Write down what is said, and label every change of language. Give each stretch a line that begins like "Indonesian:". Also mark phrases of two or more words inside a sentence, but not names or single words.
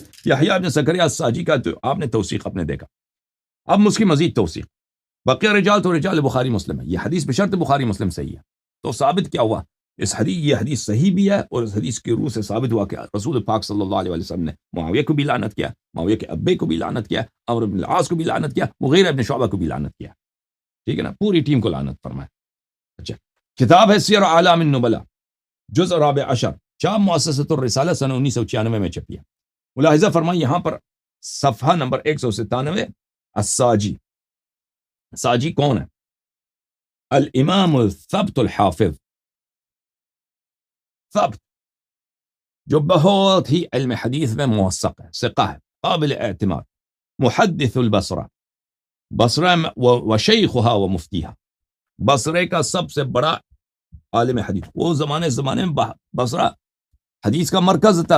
Urdu: یحییٰ ابن زکریا الساجی کا تو آپ نے توثیق اپنے دیکھا، اب اس کی مزید توثیق، بقیہ رجال تو رجال بخاری مسلم ہے، یہ حدیث بشرط بخاری مسلم صحیح ہے، تو ثابت کیا ہوا؟ یہ حدیث صحیح بھی ہے، اور اس حدیث کی روح سے ثابت ہوا کہ رسول پاک
Arabic: صلی اللہ علیہ وسلم
Urdu: نے معاویہ کو بھی لعنت کیا، معاویہ کے ابے کو بھی لعنت کیا، عمرو بن العاص کو بھی لعنت کیا، مغیرہ ابن شعبہ کو بھی لعنت کیا۔ ٹھیک ہے نا؟ پوری ٹیم کو لعنت فرمائے۔ اچھا، کتاب ہے سیر اعلام النبلاء، جزء 14، چاپ مؤسسۃ الرسالہ سنہ 1996 میں چھپی ہے۔ ملاحظہ فرمائیں یہاں پر صفحہ نمبر 197، الساجی، ساجی کون ہے؟
Arabic: الامام الثبت الحافظ، ثبت،
Urdu: جو بہت ہی علم حدیث میں موثق ہے، ثقہ ہے، قابل اعتماد، محدث البصرہ، بصرہ میں
Arabic: وشیخھا ومفتیھا،
Urdu: بصرے کا سب سے بڑا عالم حدیث، وہ زمانے میں بصرہ حدیث کا مرکز تھا۔